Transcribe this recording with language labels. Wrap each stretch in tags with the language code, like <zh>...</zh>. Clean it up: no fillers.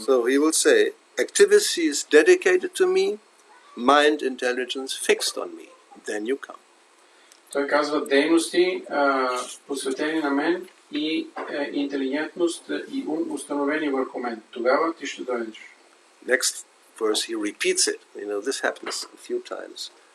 <en>So he will say, activity is dedicated to me, mind intelligence fixed on me. Then you come.</en> <bg>Той казва дейности, посветени на мен и интелигентност и ум установени върху мен. Тогава ти ще дойдеш.</bg> <en>Next verse he repeats it. You know, this happens a few times.</en>